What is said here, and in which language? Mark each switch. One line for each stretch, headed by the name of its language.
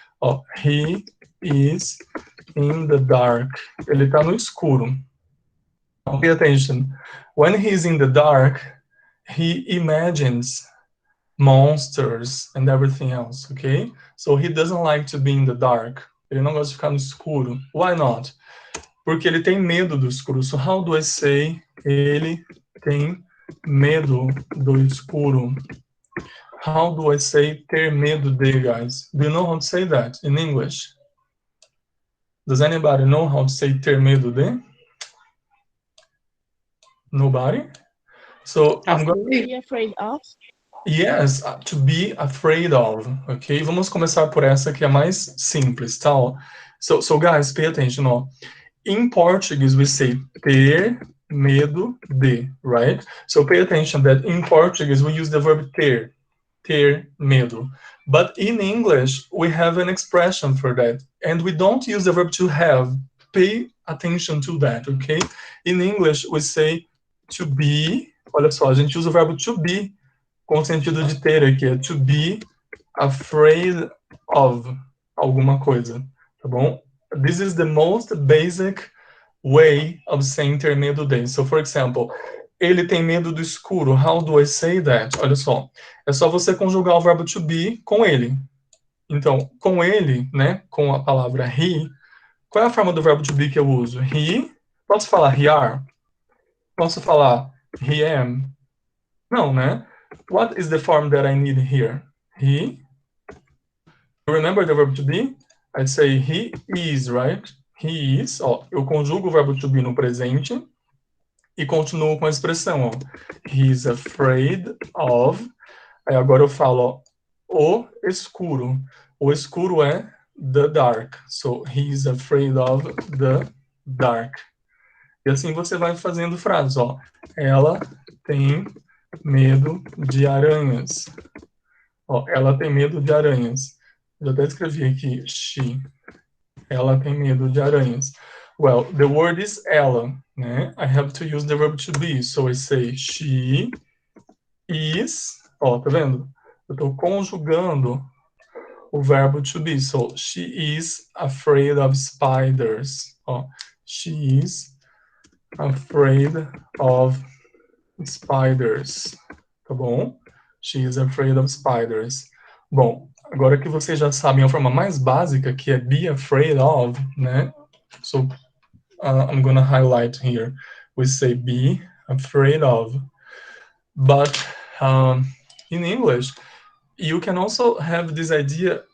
English: Oh, he is in the dark.
Portuguese: Ele tá no escuro.
English: Pay attention. When he's in the dark, he imagines monsters and everything else, okay? So he doesn't like to be in the dark.
Portuguese: Ele não gosta de ficar no escuro. Why not? Porque ele tem medo do escuro.
English: So how do I say
Portuguese: ele tem medo do escuro?
English: How do I say
Portuguese: ter medo de,
English: guys? Do you know how to say that in English? Does anybody know how to say
Portuguese: ter medo de?
English: Nobody? So I'm going to be afraid of. Yes, to be afraid of, ok?
Portuguese: Vamos começar por essa que é mais simples, tá?
English: So guys, pay attention, ó. In Portuguese, we say
Portuguese: ter medo de,
English: right? So pay attention that in Portuguese, we use the verb ter medo. But in English, we have an expression for that. And we don't use the verb to have. Pay attention to that, okay? In English, we say to be.
Portuguese: Olha só, a gente usa o verbo to be com o sentido de ter aqui, é
English: to be afraid of
Portuguese: alguma coisa, tá bom?
English: This is the most basic way of saying
Portuguese: ter medo de.
English: So, for example,
Portuguese: ele tem medo do escuro.
English: How do I say that?
Portuguese: Olha só, é só você conjugar o verbo to be com ele. Então, com ele, né, com a palavra he, qual é a forma do verbo to be que eu uso? He, posso falar he are? Posso falar he am? Não, né?
English: What is the form that I need here? He. Remember the verb to be? I'd say he is, right? He is.
Portuguese: Ó, eu conjugo o verbo to be no presente e continuo com a expressão, ó.
English: He's afraid of.
Portuguese: Aí agora eu falo, ó, o escuro. O escuro é the dark.
English: So, he's afraid of the dark.
Portuguese: E assim você vai fazendo frases, ó. Ela tem medo de aranhas. Ó, ela tem medo de aranhas. Eu até escrevi aqui, she. Ela tem medo de aranhas.
English: Well, the word is ela, né? I have to use the verb to be. So I say she is.
Portuguese: Ó, tá vendo? Eu tô conjugando o verbo to be.
English: So she is afraid of spiders. Ó, she is afraid of spiders.
Portuguese: Tá bom?
English: She is afraid of spiders.
Portuguese: Bom, agora que vocês já sabem a forma mais básica, que é
English: be afraid of,
Portuguese: né?
English: So, I'm gonna highlight here. We say be afraid of. But in English, you can also have this idea